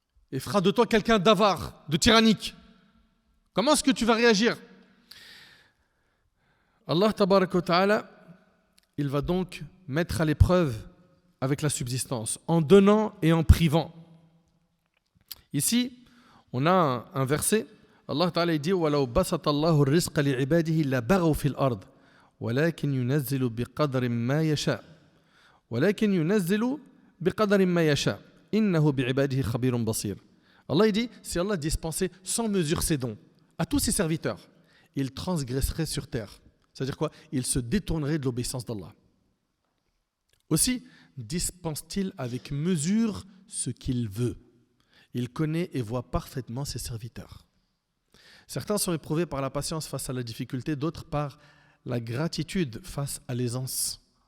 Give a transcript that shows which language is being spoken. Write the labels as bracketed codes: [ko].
[fr] Et fera de toi quelqu'un d'avare, de tyrannique. Comment est-ce que tu vas réagir? Allah tabaraka wa ta'ala, il va donc mettre à l'épreuve avec la subsistance, en donnant et en privant. Ici, on a un verset. [ar] Allah Ta'ala dit وَلَوْ بَسَطَ اللَّهُ الرِّزْقَ لِعِبَادِهِ لَبَغَوْا فِي الْأَرْضِ وَلَكِنْ يُنَزِّلُ بِقَدْرٍ مَا يَشَاءُ وَلَكِنْ يُنَزِّلُ بِقَدْرٍ مَا يَشَاءُ إِنَّهُ بِعِبَادِهِ خَبِيرٌ بَصِيرٌ. [fr] Allah dit, si Allah dispensait sans mesure ses dons à tous ses serviteurs, il transgresserait sur terre. C'est-à-dire quoi? Il se détournerait de l'obéissance d'Allah. Aussi, dispense-t-il avec mesure ce qu'il veut. Il connaît et voit parfaitement ses serviteurs. Certains sont éprouvés par la patience face à la difficulté, d'autres par la gratitude face à l'aisance.